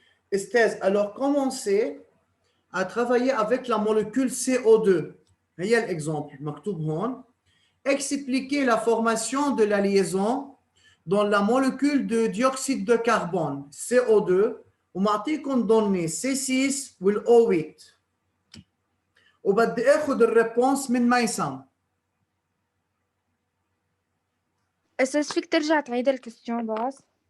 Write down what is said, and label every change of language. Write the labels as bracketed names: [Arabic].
[French] Esthez, alors commencez à travailler avec la molécule CO2. [Arabic] هي l'exemple مكتوب هون. [French] Expliquez la formation de la liaison dans la molécule de dioxyde de carbone CO2 [Arabic] ومعطيكم données C6 والO8 وبدي اخذ الريبونس من ميسم. استاذ فيك ترجع تعيد الكستيون بس؟